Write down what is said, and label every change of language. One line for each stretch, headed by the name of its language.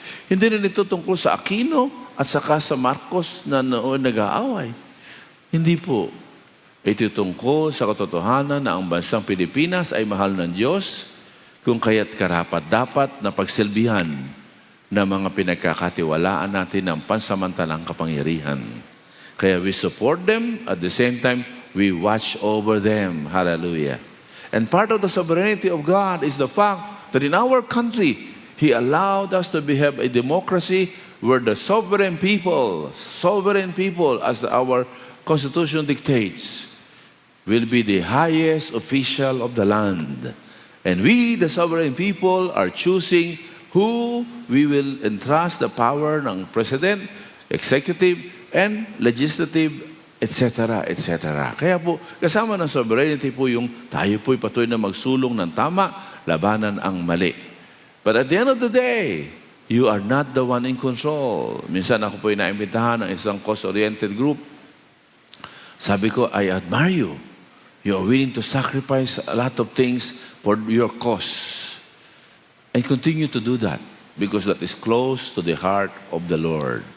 Filipino: Hindi rin ito tungkol sa Aquino at saka sa Marcos na noon nag-aaway. Hindi po. Ito tungkol sa katotohanan na ang bansang Pilipinas ay mahal ng Diyos kung kaya't karapat dapat na pagsilbihan na mga pinagkakatiwalaan natin ng pansamantalang kapangyarihan.
English: Kaya we support them, at the same time, we watch over them. Hallelujah. And part of the sovereignty of God is the fact that in our country, He allowed us to have a democracy where the sovereign people, as our Constitution dictates, will be the highest official of the land. And we, the sovereign people, are choosing who we will entrust the power ng President, Executive, and Legislative, etc., etc.
Filipino: Kaya po, kasama ng sovereignty po yung tayo po'y patuloy na magsulong ng tama, labanan ang mali.
English: But at the end of the day, you are not the one in control.
Filipino: Minsan ako po'y naimbitahan ng isang cause-oriented group. Sabi ko, I admire you.
English: You are willing to sacrifice a lot of things for your cause. And continue to do that because that is close to the heart of the Lord.